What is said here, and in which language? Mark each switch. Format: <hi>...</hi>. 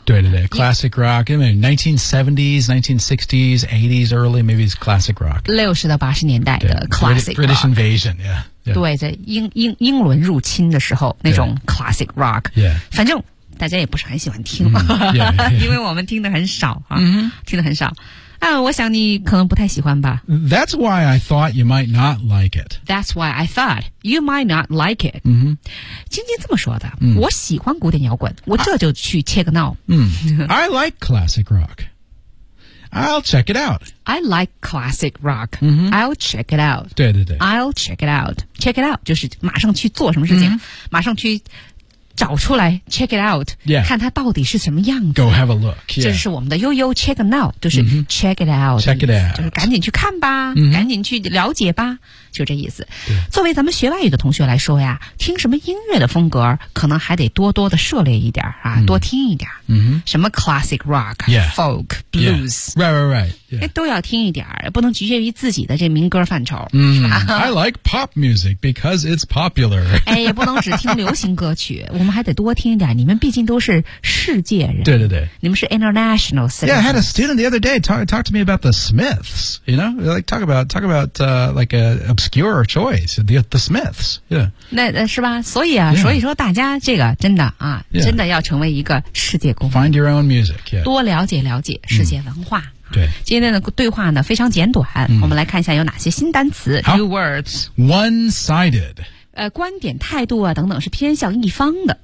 <zh>对对对</zh> <en>classic rock</en> <zh>因为</zh> <en>1970s 1960s 80s early maybe it's classic rock</en> <zh>60到80年代的 classic rock</zh> <en>British invasion yeah, yeah.</en> <zh>对在英伦入侵的时候那种 classic rock、</zh> <en>yeah.</en> <zh>反正大家也不是很喜欢听、因为我们听得很少、听得很少我想你可能不太喜欢吧</zh> <en>That's why I thought you might not like it That's why I thought you might not like it、 mm-hmm.</en> <zh>晶晶这么说的、我喜欢古典摇滚我这就去切个闹</zh> <en>I like classic rock I'll check it out I like classic rock、 mm-hmm. I'll check it out</en> <zh>对对对</zh> <en>I'll check it out Check it out</en> <zh>就是马上去做什么事情、马上去找出来 check it out、</zh> <en>yeah.</en> <zh>看它到底是什么样子</zh> <en>go have a look、yeah.</en> <zh>这是我们的悠悠 check now 就是</zh> <en>check it out check it out</en> <zh>就是赶紧去看吧、赶紧去了解吧就这意思作为咱们学外语的同学来说呀听什么音乐的风格可能还得多多的涉猎一点啊， mm-hmm. 多听一点、</zh> <en>mm-hmm.</en> <zh>什么 classic rock、</zh> <en>yeah. folk blues、 yeah. right right right、</en> <zh>都要听一点不能局限于自己的这民歌范畴、</zh> <en>I like pop music because it's popular</en> <zh>也不能只听流行歌曲我们还得多听一点你们毕竟都是世界人对对对你们是</zh> <en>international citizen yeah I had a student the other day talk to me about the Smiths you know like talk about like aObscure choice, the Smiths, yeah.</en> <zh>那是吧？所以啊， yeah. 所以说大家这个真的啊，</zh> <en>yeah.</en> <zh>真的要成为一个世界公民。</zh> <en>Find your own music, yeah.</en> <zh>多了解了解世界文化。对，今天的对话呢非常简短，我们来看一下有哪些新单词 ，</zh> <en>new words. One-sided.</en> <zh>观点、态度啊等等是偏向一方的。</zh>